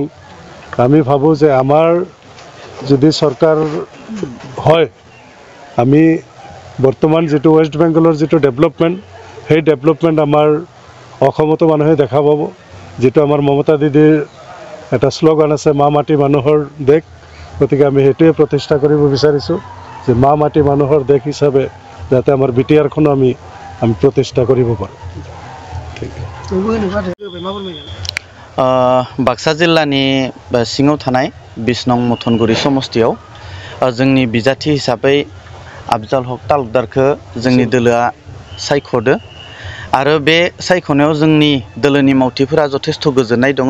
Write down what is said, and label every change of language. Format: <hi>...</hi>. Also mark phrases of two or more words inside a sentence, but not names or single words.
<as>আমি ভাবোঁ যে আমাৰ যদি চৰকাৰ হয় আমি বৰ্তমান যিটো ৱেষ্ট বেংগলৰ যিটো ডেভেলপমেণ্ট সেই ডেভেলপমেণ্ট আমাৰ অসমতো মানুহে দেখা পাব। যিটো আমাৰ মমতা দিদিৰ এটা শ্লোগান আছে, মা মাটি মানুহৰ দেশ। গতিকে আমি সেইটোৱে প্ৰতিষ্ঠা কৰিব বিচাৰিছোঁ যে মা মাটি মানুহৰ দেশ হিচাপে যাতে আমাৰ BTRখনো আমি প্ৰতিষ্ঠা কৰিব পাৰোঁ।</as> <brx>बाक्सा जिल्लानि सिङाव थानाय 20 नं मथनगुरि समस्तियाव जोंनि बिजाथि हिसाबै आफजाल हक तालुकदारखौ जोंनि दोलोआ सायख'दो आरो बे सायख'नायाव जोंनि दोलोनि मावथिफोरा जथेस्थ' गोजोननाय दङ।</brx>